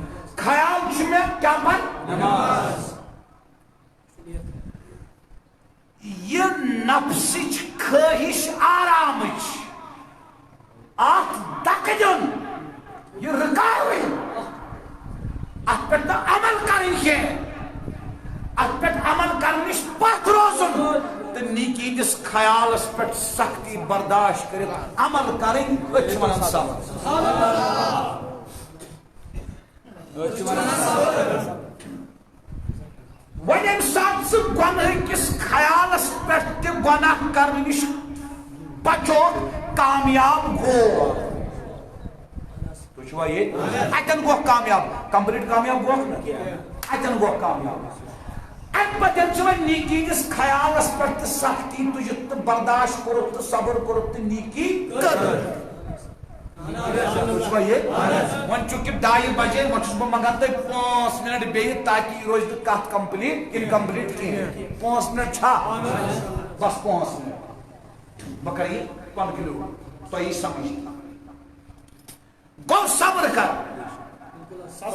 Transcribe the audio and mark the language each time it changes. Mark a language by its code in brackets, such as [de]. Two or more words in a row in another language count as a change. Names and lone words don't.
[ks] خیال چھُ مےٚ کیٛاہ پتہٕ یہ نفسچ خواہش آرامچ ات دک دن یہ رکاوٕنۍ ات پہ عمل کریں کی ات پہ عمل کرنش پتھ روزن تو نیکی ہندس خیالس پہ سختی برداشت کرت عمل کریں أسۍ چھِ ونان صبر ون یم سات ثہ گناہ کس خیالس پہ تہ گناہ کرنے نش بچو کامیاب گو تُہۍ یہ اتن گو کامیاب کمپلیٹ کامیاب گو اتن گو کامیاب ام پتن ون نیکی کس خیالس پہ تہ سختی تجھ تو برداشت کورت تو صبر کورت تو نیکی کر ون چونکہ 2:30 بجے ون چھس بہ منگان تہ 5 منٹ بیٚیہِ تاکہ یہ روز کت [en] complete incomplete [ks] کہین 5 منٹ چھا بس 5 منٹ بہ کر یہ کنکلیوڈ تۄہہِ سمجھ گو صبر کر